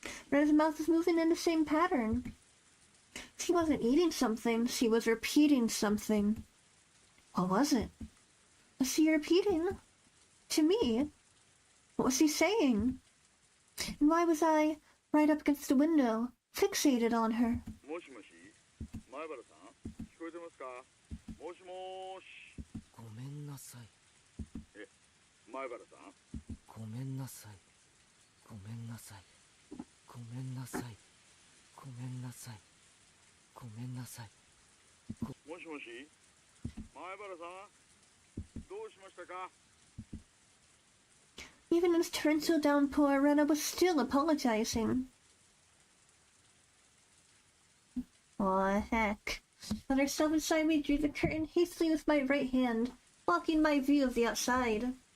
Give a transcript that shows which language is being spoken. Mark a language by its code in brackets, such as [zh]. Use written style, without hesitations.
[en] Rena's mouth was moving in the same pattern. She wasn't eating something, she was repeating something. What was it? Was she repeating? To me? What was she saying? And why was I, right up against the window, fixated on her? [ja] もしもし、前原さん、聞こえてますか？もしもーし。ごめんなさい。前原さん。ごめんなさい。ごめんなさい。ごめんなさい。ごめんなさい。ごめんなさい。もしもし、前原さん、どうしましたか？ [en] Even in this torrential downpour, Rena was still apologizing. Aw, heck. Let herself inside me, drew the curtain hastily with my right hand, blocking my view of the outside.